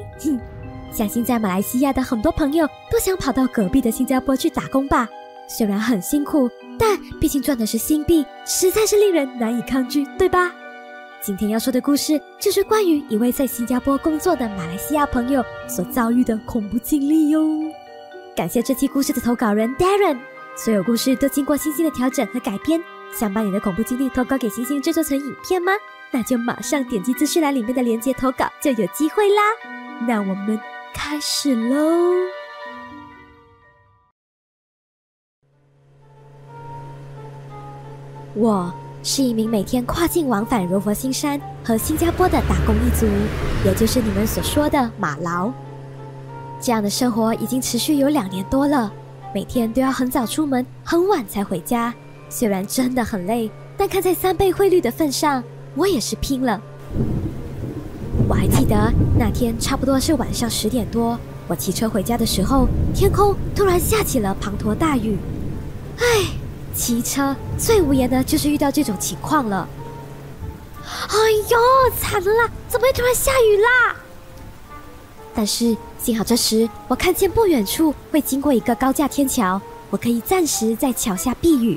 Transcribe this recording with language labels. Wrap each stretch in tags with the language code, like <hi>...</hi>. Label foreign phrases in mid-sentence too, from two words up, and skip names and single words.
<zh>相信在馬來西亞的很多朋友都想跑到隔壁的新加坡去打工吧？雖然很辛苦，但畢竟賺的是新幣，實在是令人難以抗拒，對吧？今天要說的故事就是關於一位在新加坡工作的馬來西亞朋友所遭遇的恐怖經歷喲。感謝這期故事的投稿人 Darren， 所有故事都經過星星的調整和改編。想把你的恐怖經歷投稿給星星製作成影片嗎？那就馬上點擊資訊欄裡面的鏈接投稿，就有機會啦。那我們開始嘍。我是一名每天跨境往返柔佛新山和新加坡的打工一族，也就是你們所說的馬勞。這樣的生活已經持續有2年多了，每天都要很早出門，很晚才回家。雖然真的很累，但看在3倍匯率的份上，我也是拼了。我還記得那天差不多是晚上10點多，我騎車回家的時候，天空突然下起了滂沱大雨。唉，騎車最無言的就是遇到這種情況了。哎呦，慘了啦！怎麼會突然下雨啦？但是幸好這時我看見不遠處會經過一個高架天橋，我可以暫時在橋下避雨。</zh>